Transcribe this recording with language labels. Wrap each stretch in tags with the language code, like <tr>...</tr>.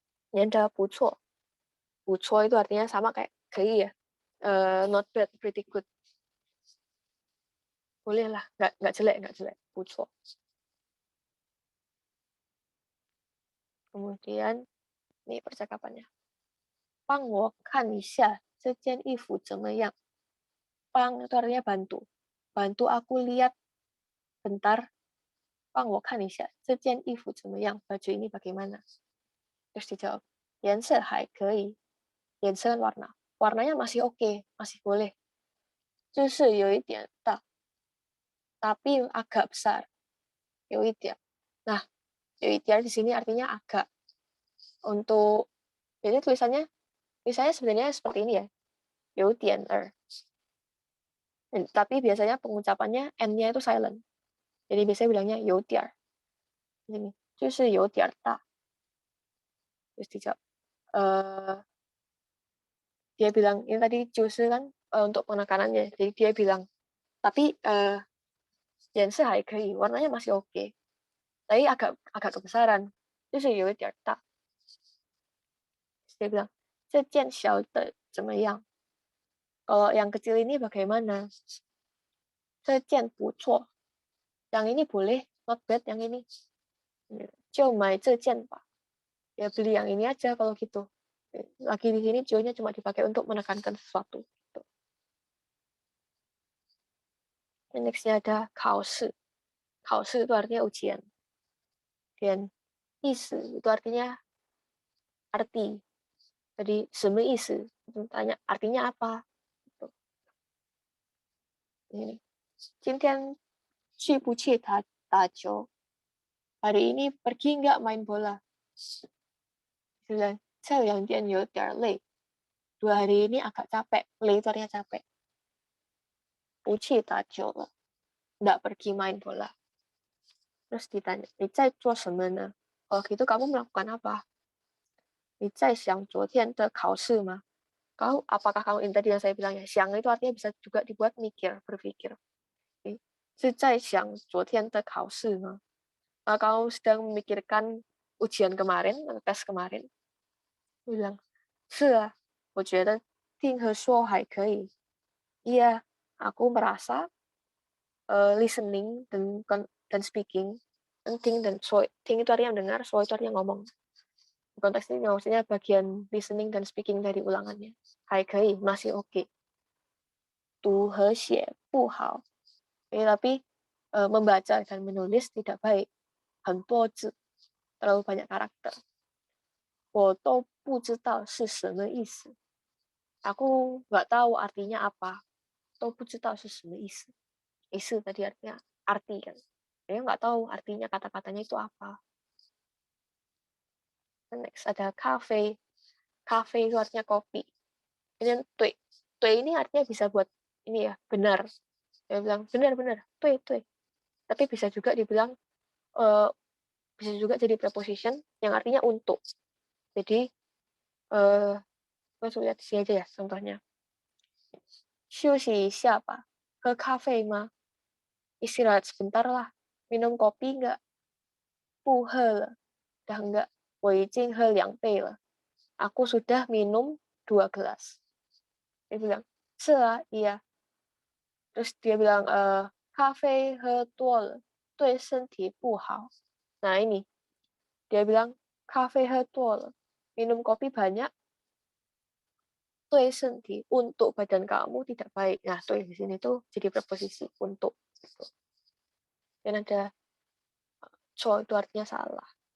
<id>Yang ada puco. Puco itu artinya sama kayak gei ya.</id> <en>Not bad, pretty good.</en> <id>Boleh lah, nggak jelek, puco. Kemudian ini percakapannya.</id> <zh>帮我看一下这件衣服怎么样?</zh> <id>Pang itu artinya bantu. Bantu aku lihat bentar.</id> <zh>帮我看一下这件衣服怎么样?</zh> <id>Baju ini bagaimana? Terus dijawab,</id> <zh>颜色还可以.</zh> <id>颜色 warna. Warnanya masih oke, masih boleh.</id> <zh>就是有一点大.</zh> <id>Tapi agak besar.</id> <zh>有一点.</zh> <id>Nah, 有一点 di sini artinya agak. Untuk jadi tulisannya sebenarnya seperti ini ya.</id> <zh>有点儿.</zh> <id>Tapi biasanya pengucapannya N-nya itu silent. Jadi biasanya bilangnya 有点儿. Ini,</id> <zh>就是有点儿大.</zh> <id>Terus dijawab. Dia bilang, ini tadi 就是 kan untuk penekanannya. Jadi dia bilang, tapi</id> <zh>颜色还可以,</zh> <id>warnanya masih oke. Tapi agak kebesaran.</id> <zh>就是有一点大.</zh> <id>Dia bilang,</id> <zh>这件小的怎么样?</zh> <id>Kalau yang kecil ini bagaimana?</id> <zh>这件不错.</zh> <id>Yang ini boleh,</id> <en>not bad</en> <id>yang ini.</id> <zh>就买这件吧.</zh> <id>Ya beli yang ini aja kalau gitu. Lagi di sini jo-nya cuma dipakai untuk menekankan sesuatu. Gitu. Nextnya ada 考试. 考试 itu artinya ujian. Dan 意思 itu artinya arti. Jadi</id> <zh>什么意思?</zh> <id>Tanya artinya apa? Gitu. Ini.</id> <zh>今天去不去打球?</zh> <id>Hari ini pergi nggak main bola?</id> <zh>这两天有点累.</zh> <id>2 hari ini agak capek. 累 itu artinya capek.</id> <zh>不去打球了.</zh> <id>Nggak pergi main bola. Terus ditanya,</id> <zh>你在做什么呢?</zh> <id>Kalau gitu kamu melakukan apa?</id> <zh>你在想昨天的考试吗?</zh> <id>Apakah kamu ini tadi yang saya bilang ya, siang itu artinya bisa juga dibuat mikir, berpikir.</id> <zh>是在想昨天的考试吗?</zh> <id>Kamu sedang memikirkan ujian kemarin, tes kemarin. Dia bilang,</id> <zh>是啊, 我觉得听和说还可以.</zh> <id>Iya, aku merasa listening dan speaking, think dan so, think itu artinya mendengar, so itu artinya ngomong. Konteks ini maksudnya bagian listening dan speaking dari ulangannya.</id> <zh>还可以,</zh> <id>masih oke.</id> <zh>读和写不好.</zh> <id>Tapi membaca dan menulis tidak baik.</id> <zh>很多字,</zh> <id>terlalu banyak karakter.</id> <zh>我都不知道是什么意思.</zh> <id>Aku nggak tahu artinya apa.</id> <zh>都不知道是什么意思.意思</zh> <id>tadi artinya arti kan. Dia nggak tahu artinya kata-katanya itu apa. Next ada cafe. Cafe itu artinya kopi. Ini tui. Tui ini artinya bisa buat ini ya, benar. Dia bilang benar-benar, tui. Tapi bisa juga dibilang bisa juga jadi preposition yang artinya untuk. Jadi langsung lihat di sini aja ya contohnya.</id> <zh>休息一下吧.喝咖啡吗?</zh> <id>Istirahat sebentar lah. Minum kopi enggak?</id> <zh>不喝了.</zh> <id>Dah enggak.</id> <zh>我已经喝2杯了.</zh> <id>Aku sudah minum 2 gelas. Dia bilang,</id> <zh>是啊,</zh> <id>iya. Terus dia bilang,</id> <zh>咖啡喝多了对身体不好.</zh> <id>Nah ini, dia bilang,</id> <zh>咖啡喝多了.</zh> <id>Minum kopi banyak</id> <zh>对身体</zh> <id>untuk badan kamu tidak baik. Nah, tuh di sini tuh jadi preposisi untuk. Gitu. Dan ada so itu artinya salah.</id>